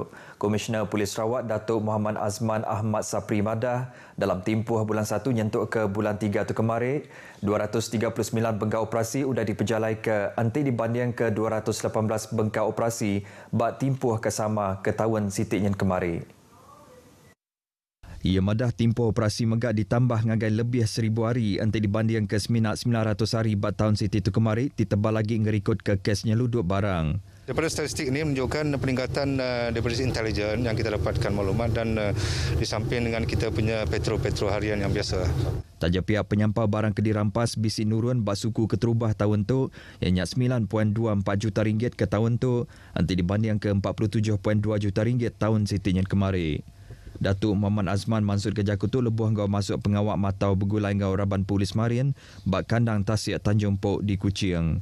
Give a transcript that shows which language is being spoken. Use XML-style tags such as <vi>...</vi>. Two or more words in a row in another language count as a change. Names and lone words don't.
<iba>Komisioner Polis Sarawak Datuk Muhammad Azman Ahmad Sapri madah dalam tempoh bulan 1 nyentuk ke bulan 3 tu kemarin 239 bengkah operasi udah dipejalai ke anti dibanding ke 218 bengkah operasi bak tempoh kesama ke tahun sitiknya kemarin. Ia madah tempoh operasi megak ditambah ngagai lebih 1,000 hari anti dibanding ke 900 hari bat tahun Siti itu kemarin ditebal lagi ngerikut ke kesnya luduk barang.</iba> <ms>Daripada statistik ini menunjukkan peningkatan daripada sisi intelijen yang kita dapatkan maklumat dan disamping dengan kita punya petro harian yang biasa.</ms> <iba>Taja pihak penyampah barang ke dirampas bisi nurun bak suku keterubah tahun tu ianya 9.24 juta ringgit ke tahun tu anti dibanding ke 47.2 juta ringgit tahun Sitinya kemarin. Datuk Muhammad Azman mansut ke Jakut tu lebuh ngau masuk pengawak matau bergulai ngau Raban Polis Marin bak kandang Tasik Tanjung Pok di Kuching.</iba>